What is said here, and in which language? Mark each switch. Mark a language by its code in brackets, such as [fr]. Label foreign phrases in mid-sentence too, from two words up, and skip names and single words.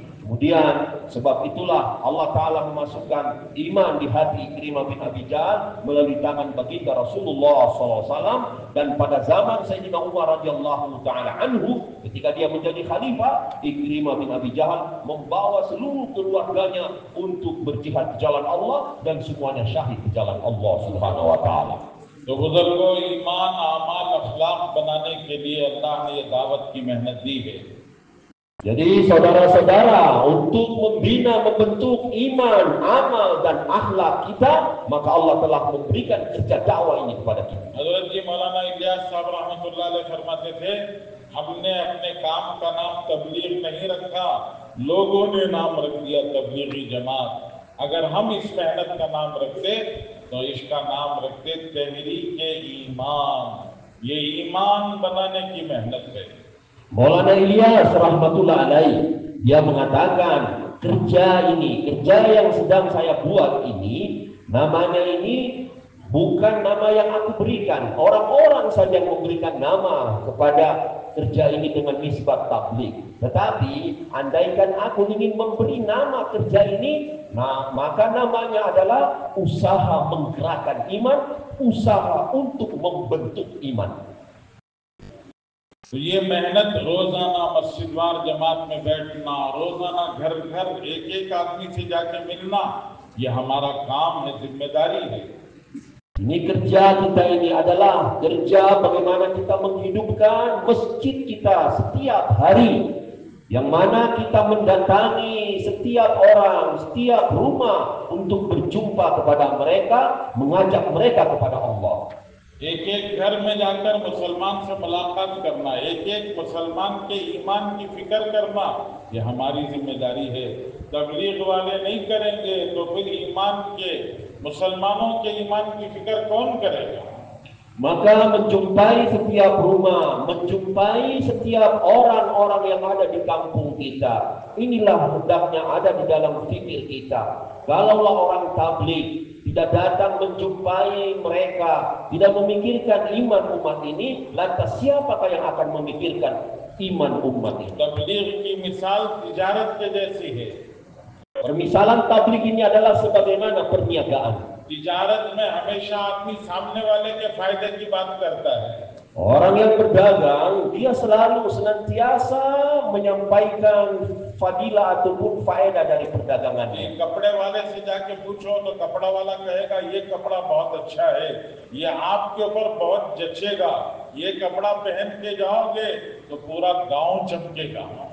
[id] Kemudian sebab itulah Allah Ta'ala memasukkan iman di hati Ikrimah bin Abi Jahal melalui tangan baginda Rasulullah SAW. Dan pada zaman Sayyidina Umar [ar] رضي الله تعالى عنه, [id] ketika dia menjadi khalifah, Ikrimah bin Abi Jahal membawa seluruh keluarganya untuk berjihad di jalan Allah dan semuanya syahid di jalan Allah [ar] سبحانه وتعالى. [hi] तो बुजुर्गों, ईमान आमाल अखलाक बनाने के लिए अल्लाह ने ये दावत की मेहनत दी है। [id] Jadi saudara-saudara, untuk membina, membentuk iman, amal dan akhlak kita, maka Allah telah memberikan kerja dakwah ini kepada kita. [hi] हज़रत जी मौलाना इलियास साहब [ar] رحمة الله عليه [hi] फरमाते थे, हमने अपने काम का नाम तबलीग नहीं रखा, लोगों ने नाम रख दिया तबलीगी जमात। अगर हम इस मेहनत का नाम रखते तो इसका नाम रखते तहरीक ईमान। ये ईमान बनाने की मेहनत है। [id] Maulana Ilyas [ar] رحمة الله عليه, [id] dia mengatakan kerja yang sedang saya buat ini, namanya ini bukan nama yang aku berikan. Orang-orang saja yang memberikan nama kepada kerja ini dengan nisbat tabligh. Tetapi andaikan aku ingin memberi nama kerja ini, maka namanya adalah usaha menggerakkan iman, usaha untuk membentuk iman. [hi] तो ये मेहनत रोजाना मस्जिदवार जमात में बैठना, रोजाना घर घर एक एक आदमी से जाके मिलना, ये हमारा काम है, जिम्मेदारी है। [id] Ini kerja kita ini adalah kerja bagaimana kita menghidupkan masjid kita setiap hari, yang mana kita mendatangi setiap orang, setiap rumah untuk berjumpa kepada mereka, mengajak mereka kepada Allah. [hi] एक एक घर में जाकर मुसलमान से मुलाकात करना, एक एक मुसलमान के ईमान की फिक्र करना, ये हमारी जिम्मेदारी है। तबलीग वाले नहीं करेंगे तो फिर ईमान के, मुसलमानों के ईमान की फिक्र कौन करेगा? [id] Maka menjumpai setiap rumah, menjumpai setiap orang-orang yang ada di kampung kita, inilah hendaknya ada di dalam fikir kita. Kalaulah orang tabligh tidak datang menjumpai mereka, tidak memikirkan iman umat ini, lantas siapakah yang akan memikirkan iman umat ini? [hi] तबलीग की मिसाल तिजारत के जैसी है। [id] Permisalan tabligh ini adalah sebagaimana perniagaan. [hi] तिजारत में हमेशा आदमी सामने वाले के फायदे की बात करता है। [id] Orang yang berdagang, dia selalu senantiasa menyampaikan fadilah ataupun faedah dari perdagangannya. [hi] कपड़े वाले से जाके पूछो तो कपड़ा वाला कहेगा ये कपड़ा बहुत अच्छा है, ये आपके ऊपर बहुत जचेगा, ये कपड़ा पहन के जाओगे तो पूरा गांव चमकेगा।